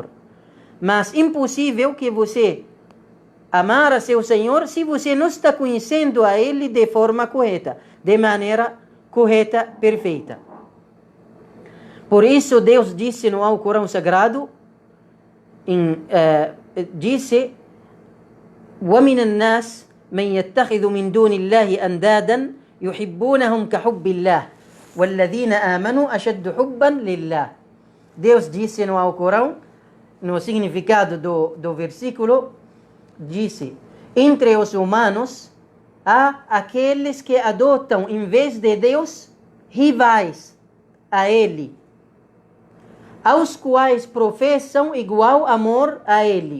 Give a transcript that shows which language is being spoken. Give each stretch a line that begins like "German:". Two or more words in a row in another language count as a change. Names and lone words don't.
Portuguese: Mas impossível que você amar a seu Senhor se você não está conhecendo a Ele de forma correta, de maneira correta, perfeita. Por isso Deus disse no Alcorão Sagrado, disse:
Arabic: وَمِنَ النَّاسِ مَنْ يَتَّخِذُ مِنْ دُونِ اللَّهِ أَنْدَادًا يُحِبُّونَهُمْ كَحُبِّ اللَّهِ وَالَّذِينَ آمَنُوا أَشَدُّ حُبًّا لِلَّهِ.
Portuguese: Deus disse no Alcorão, no significado do versículo, disse: entre os humanos há aqueles que adotam, em vez de Deus, rivais a Ele, aos quais professam igual amor a Ele.